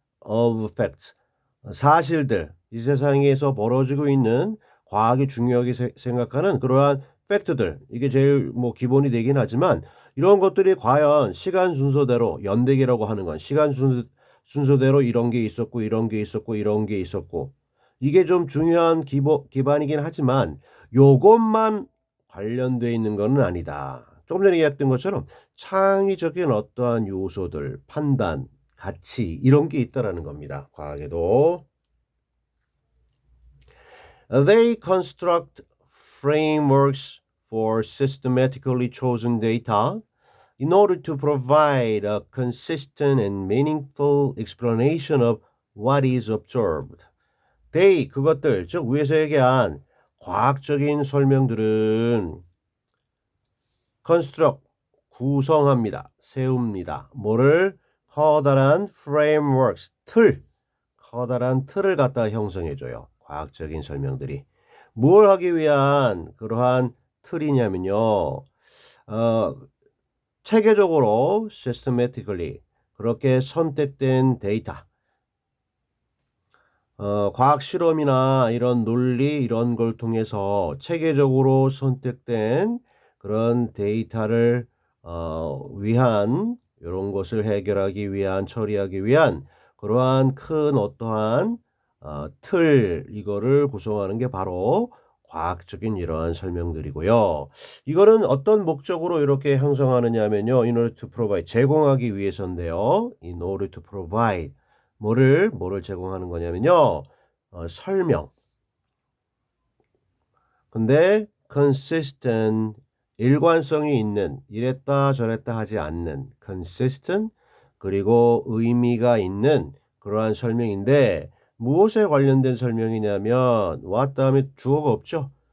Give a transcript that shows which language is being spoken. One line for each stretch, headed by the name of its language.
English: of facts,
Korean: 사실들, 이 세상에서 벌어지고 있는 과학이 중요하게 생각하는 그러한 팩트들, 이게 제일 뭐 기본이 되긴 하지만 이런 것들이 과연 시간 순서대로, 연대기라고 하는 건 시간 순서대로 이런 게 있었고 이런 게 있었고 이런 게 있었고, 이게 좀 중요한 기반이긴 하지만 요것만 관련돼 있는 것은 아니다. 조금 전에 얘기했던 것처럼 창의적인 어떠한 요소들, 판단, 가치, 이런 게 있다라는 겁니다. 과학에도.
English: They construct frameworks for systematically chosen data in order to provide a consistent and meaningful explanation of what is observed.
Korean: They, 그것들, 즉 위에서 얘기한 과학적인 설명들은 construct, 구성합니다. 세웁니다. 뭐를? 커다란 frameworks, 커다란 틀을 갖다 형성해줘요. 과학적인 설명들이. 뭘 하기 위한 그러한 틀이냐면요. 체계적으로 systematically, 그렇게 선택된 데이터, 과학 실험이나 이런 논리 이런 걸 통해서 체계적으로 선택된 그런 데이터를 위한, 이런 것을 해결하기 위한, 처리하기 위한 그러한 큰 어떠한 틀, 이거를 구성하는 게 바로 과학적인 이러한 설명들이고요. 이거는 어떤 목적으로 이렇게 형성하느냐 하면요.
English: in order to provide,
Korean: 제공하기 위해서인데요. in order to provide, 뭐를 제공하는 거냐면요. 설명. 근데 consistent, 일관성이 있는, 이랬다 저랬다 하지 않는 consistent, 그리고 의미가 있는 그러한 설명인데, 무엇에 관련된 설명이냐면 what 다음에 주어가 없죠.